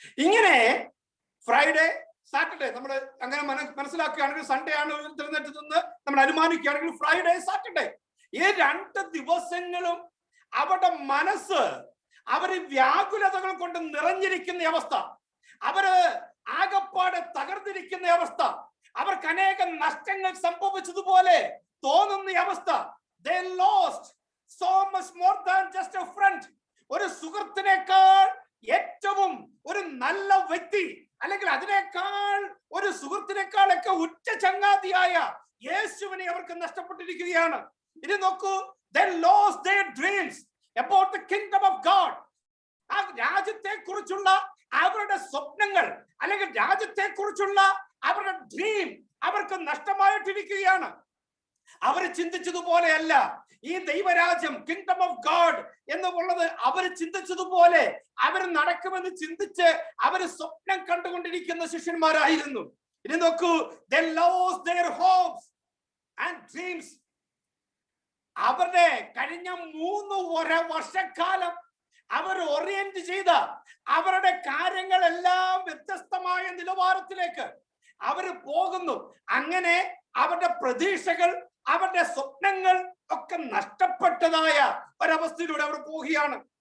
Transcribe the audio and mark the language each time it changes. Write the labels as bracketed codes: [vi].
[ml] ഇങ്ങനെ Friday Saturday നമ്മൾ അങ്ങനെ മനസ്സിലാക്കുകയാണെങ്കിൽ സൺഡേ ആണ് തിരഞ്ഞെടുത്തെന്ന് നമ്മൾ അനുമാനിക്കുകയാണെങ്കിൽ ഫ്രൈഡേ സാറ്റർഡേ ഈ 2 ദിവസങ്ങളും അവരുടെ മനസ്സ് അവര് വ്യാകുലതകൾ കൊണ്ട് നിറഞ്ഞിരിക്കുന്ന അവസ്ഥ. അവര് ആകപ്പാടെ തകർന്നിരിക്കുന്ന അവസ്ഥ, അവർക്ക് അനേകം നഷ്ടങ്ങൾ സംഭവിച്ചതുപോലെ തോന്നുന്ന അവസ്ഥ. [en] They lost so much more than just a friend. [ml] ഒരു സുഹൃത്തിനേക്കാൾ ഏറ്റവും ഒരു നല്ല വ്യക്തി, അല്ലെങ്കിൽ അതിനേക്കാൾ ഒരു സുഹൃത്തിനേക്കാളൊക്കെ ഉറ്റ ചങ്ങാതിയായ യേശുവിനെ അവർക്ക് നഷ്ടപ്പെട്ടിരിക്കുകയാണ്. ഇനി നോക്കൂ, [en] they lost their dreams about the kingdom of God. [ml] ആ രാജ്യത്തെ കുറിച്ചുള്ള അവരുടെ സ്വപ്നങ്ങൾ, അല്ലെങ്കിൽ രാജ്യത്തെ കുറിച്ചുള്ള അവരുടെ ഡ്രീം അവർക്ക് നഷ്ടമായിട്ടിരിക്കുകയാണ്. അവർ ചിന്തിച്ചതുപോലെയല്ല ഈ ദൈവരാജ്യം, കിങ്ഡം ഓഫ് ഗോഡ് എന്നുള്ളത് അവർ ചിന്തിച്ചതുപോലെ അവർ നടക്കുമെന്ന് ചിന്തിച്ച് അവർ സ്വപ്നം കണ്ടുകൊണ്ടിരിക്കുന്ന ശിഷ്യന്മാരായിരുന്നു. ഇനി നോക്കൂ, [en] they lost their hopes and dreams. [ml] അവരുടെ കഴിഞ്ഞ 3 വർഷക്കാലം അവർ ഓറിയന്റ് ചെയ്ത അവരുടെ കാര്യങ്ങളെല്ലാം വ്യത്യസ്തമായ നിലവാരത്തിലേക്ക് അവർ പോകുന്നു. അങ്ങനെ അവരുടെ പ്രതീക്ഷകൾ, അവരുടെ സ്വപ്നങ്ങൾ ഒക്കെ നഷ്ടപ്പെട്ടതായ ഒരവസ്ഥയിലൂടെ അവർ പോവുകയാണ്.